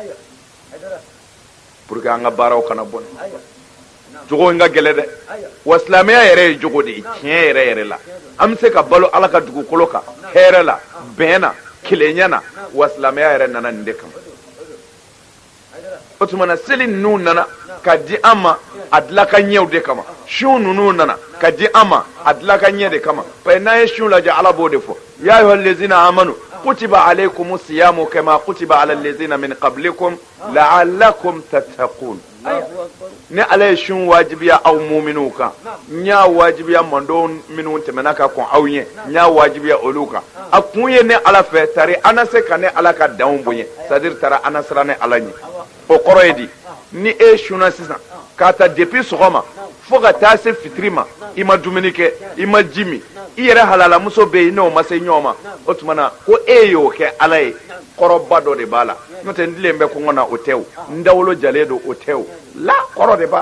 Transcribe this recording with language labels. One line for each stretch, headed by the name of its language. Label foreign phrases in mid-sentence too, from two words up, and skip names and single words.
Bambara: jogo in ka gɛlɛ dɛ wa silamɛya yɛrɛ ye jogo de ye tiɲɛ yɛrɛ yɛrɛ la an bɛ se ka balo ala ka dugukolo kan hɛrɛ la bɛn na kelenya na wa silamɛya yɛrɛ nana nin de kama o tuma na seli ninnu nana ka di an ma a dilan ka ɲɛw de kama sun ninnu nana ka di an ma a dilan ka ɲɛ de kama
French: parce que
Bambara: n'an ye sun lajɛ ala b'o de fɔ
Arabic: يا أيها الذين آمنوا كتب عليكم الصيام كما كتب على الذين من قبلكم لعلكم تتقون
Bambara: ni ala ye sun wajibiya aw mu'minu kan n y'a wajibiya mando minnu tɛmɛna ka kɔn aw ɲɛ n y'a wajibiya olu kan a kun ye ne ala fɛ tari ana se ka ne ala ka danw bonya
French: c'est à dire
Bambara: tara ana siran ne ala ɲɛ o kɔrɔ ye di ni e sunna sisan k'a ta depuis sɔgɔma fo ka taa se fitiri ma i ma dumuni kɛ i ma ji min i yɛrɛ halalamuso bɛ yen n'o ma se ɲɔgɔn ma o tuma na ko e y'o kɛ ala ye kɔrɔba dɔ de b'a la n'o tɛ n dilen bɛ kɔngɔ na o tɛ o n dawolo jalen don o tɛ o la kɔrɔ de b'a